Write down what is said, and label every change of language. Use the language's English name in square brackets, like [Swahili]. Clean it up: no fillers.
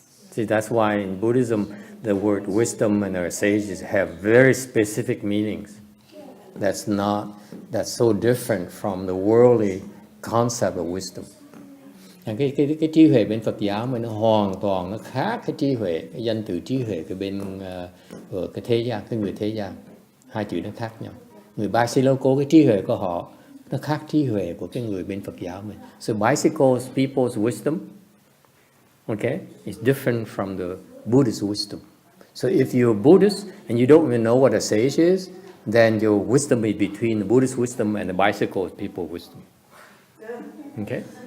[English] See, that's why in Buddhism, the word wisdom and our sages have very specific meanings. That's so different from the worldly concept of wisdom. [Vietnamese] Cái trí huệ bên Phật giáo mà nó hoàn toàn nó khác cái trí huệ, cái danh từ trí huệ cái bên cái thế gian, cái người thế gian. Hai chữ nó khác nhau. Người Basiloco, cái trí huệ của họ nó khác trí huệ của cái người bên Phật giáo mình. [English] So Basilo's people's wisdom, okay, is different from the Buddhist wisdom. So if you're Buddhist and you don't even know what a sage is, then your wisdom is between the Buddhist wisdom and the Basilo's people's wisdom. Okay?